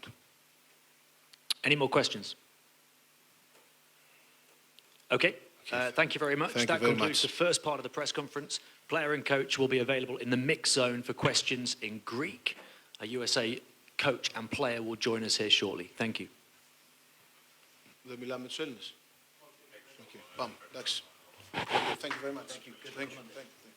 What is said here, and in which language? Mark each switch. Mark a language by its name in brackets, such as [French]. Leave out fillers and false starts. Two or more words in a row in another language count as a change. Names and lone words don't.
[English] Any more questions? Okay, thank you very much. That concludes the first part of the press conference. Player and coach will be available in the mix zone for questions in Greek. A USA coach and player will join us here shortly. Thank you. [Greek] Δεν μιλάμε τους Έλληνες. Okay. Πάμε. Εντάξει. [English] Thank you very much. Thank you. Thank you.